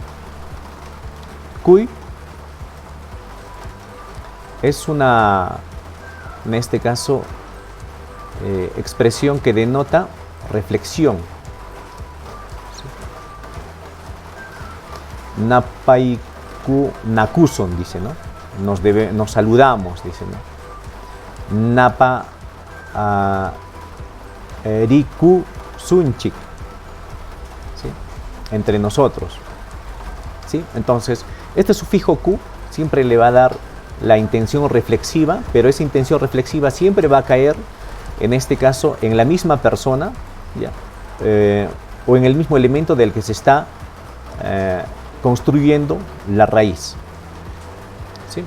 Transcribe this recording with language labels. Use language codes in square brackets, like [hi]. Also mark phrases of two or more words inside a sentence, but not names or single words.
[es] Kui es una, en este caso, expresión que denota reflexión. ¿Sí? [qu] Napai ku nakuson, [es] dice, ¿no? nos saludamos, dice, ¿no? [qu] Napa riku sunchik, [es] ¿sí? Entre nosotros, ¿sí? Entonces, este sufijo ku siempre le va a dar la intención reflexiva, pero esa intención reflexiva siempre va a caer, en este caso, en la misma persona, ¿ya? O en el mismo elemento del que se está construyendo la raíz, ¿sí?